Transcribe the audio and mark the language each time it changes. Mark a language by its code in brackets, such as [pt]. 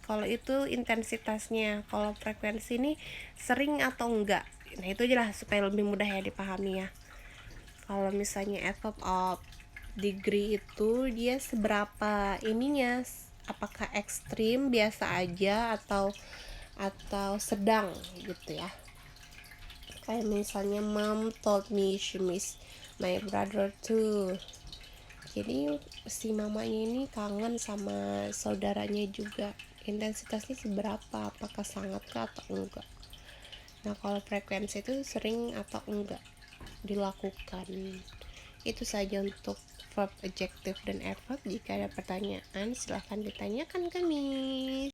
[id] Kalau itu intensitasnya, kalau frekuensi ini sering atau enggak. Nah, itu jelas supaya lebih mudah ya dipahami ya. Kalau misalnya adverb of degree itu dia seberapa ininya, apakah ekstrim, biasa aja, atau sedang gitu ya. Kayak misalnya [en] mom told me she miss my brother too. [id] Jadi si mamanya ini kangen sama saudaranya juga. Intensitasnya seberapa? Apakah sangat atau enggak? Nah, kalau frekuensi itu sering atau enggak dilakukan. Itu saja untuk verb, adjective, dan adverb. Jika ada pertanyaan silahkan ditanyakan kami.